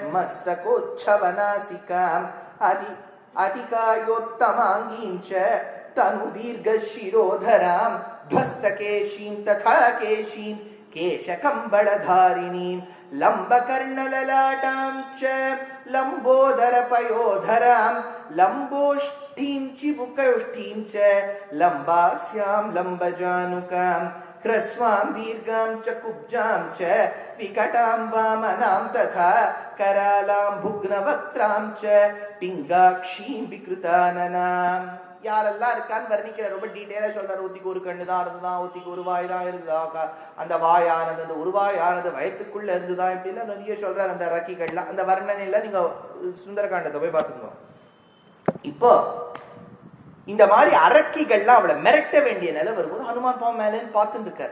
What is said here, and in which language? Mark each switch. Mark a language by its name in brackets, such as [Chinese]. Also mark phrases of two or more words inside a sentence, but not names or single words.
[Sanskrit] मस्तकोच्चवनासिकाम् अतिकायोत्तमाङ्गीं च तनु दीर्घ शिरोधराम् ध्वस्तकेशीं तथा केशीं केशकम्बलधारिणीम् लम्बकर्णललाटां च लम्बोदरपयोधरां लम्बोष्ठीं चिबुकयोष्ठीं च लम्बास्यां लम्बजानुकाम् ह्रस्वां दीर्घां च कुब्जां च विकटां वामनां तथा करालां भुग्नवक्त्रां च पिङ्गाक्षीं विकृताननां. [Tamil] யாரெல்லாம் இருக்கான்னு வர்ணிக்கிற ரொம்ப டீட்டெயிலா சொல்றாரு. ஒத்திக்கு ஒரு கண்ணு தான் இருந்துதான், ஒத்திக்கு ஒரு வாய் தான் இருந்ததா, அந்த வாயானது அந்த ஒரு வாயானது வயத்துக்குள்ள இருந்துதான், இப்படின்னா நிறைய சொல்றாரு அந்த ரக்கிகள்லாம். அந்த வர்ணனையில நீங்க சுந்தரகாண்டத்தை போய் பார்த்துக்கோங்க. இப்போ இந்த மாதிரி அரக்கிகள்லாம் அவளை மிரட்ட வேண்டிய நிலை வரும்போது ஹனுமான் பாவம் மேலேன்னு பார்த்துட்டு இருக்காரு.